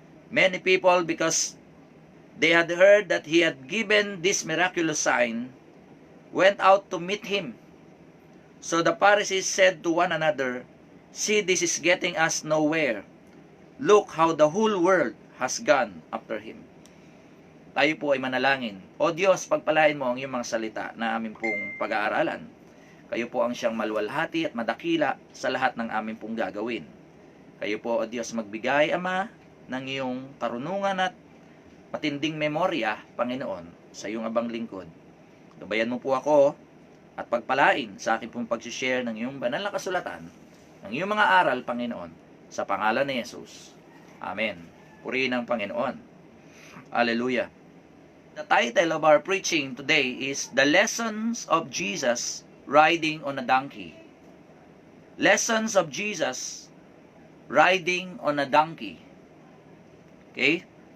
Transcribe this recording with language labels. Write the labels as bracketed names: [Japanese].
[English] Many people, because they had heard that he had given this miraculous sign, went out to meet him. So the Pharisees said to one another, See, this is getting us nowhere. Look how the whole world has gone after him. [Filipino] Tayo po ay manalangin. O Diyos, pagpalain mo ang iyong mga salita na amin pong pag-aaralan. Kayo po ang siyang maluwalhati at madakila sa lahat ng amin pong gagawin. Kayo po, O Diyos, magbigay, Ama, ng iyong karunungan at matinding memorya, Panginoon, sa iyong abang lingkod. Gabayan mo po ako at pagpalain sa akin pong pag-share ng iyong banal na kasulatan, ng iyong mga aral, Panginoon, sa pangalan ni Jesus. Amen. Purihin ang Panginoon. Hallelujah. [English] The title of our preaching today is The Lessons of Jesus Riding on a Donkey. Lessons of Jesus Riding on a Donkey. Okay?